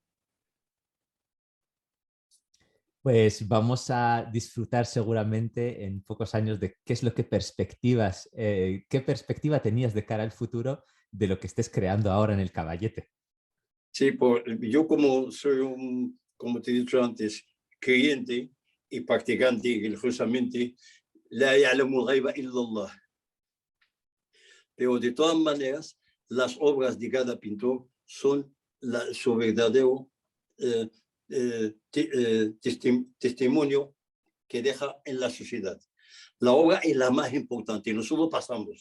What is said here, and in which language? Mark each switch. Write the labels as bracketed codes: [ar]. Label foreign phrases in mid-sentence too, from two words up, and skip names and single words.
[es] Pues vamos a disfrutar seguramente en pocos años de qué es lo que qué perspectiva tenías de cara al futuro de lo que estés creando ahora en el Caballete. Sí, yo como soy como te he dicho antes, creyente y practicante religiosamente, [ar] لا يعلم الغيب إلا الله. [es] Pero de todas maneras, las obras de cada pintor son su verdadero testimonio que deja en la sociedad. La obra es la más importante, nosotros pasamos.